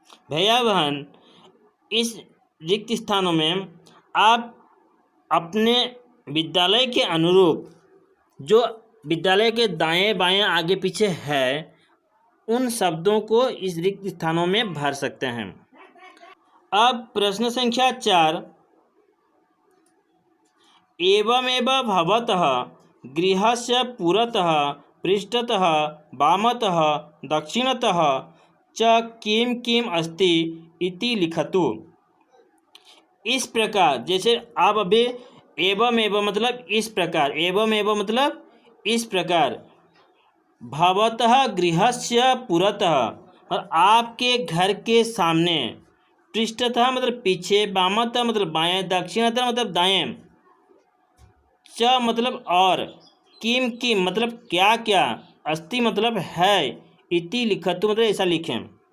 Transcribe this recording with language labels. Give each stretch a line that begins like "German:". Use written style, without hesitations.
Hindi: भैया बहन, इस रिक्त स्थानों में आप अपने विद्यालय के अनुरूप जो विद्यालय के दाएं बाएं आगे पीछे है उन शब्दों को इस रिक्त स्थानों में भर सकते हैं। अब प्रश्न संख्या 4,
Sanskrit: एवमेव भवतः गृहस्य पुरतः पृष्ठतः वामतः दक्षिणतः च किं किम अस्ति इति लिखतु।
Hindi: इस प्रकार, जैसे आप अभी एवमेव मतलब इस प्रकार, एवमेव मतलब इस प्रकार,
Sanskrit: भवतः गृहस्य पुरतः
Hindi: और आपके घर के सामने, पृष्ठतः मतलब पीछे, वामतः मतलब बाएं, दक्षिणतः मतलब दाएं, च मतलब और, किम किम मतलब क्या क्या, अस्ति मतलब है,
Sanskrit: इति लिखतु
Hindi: मतलब ऐसा लिखें।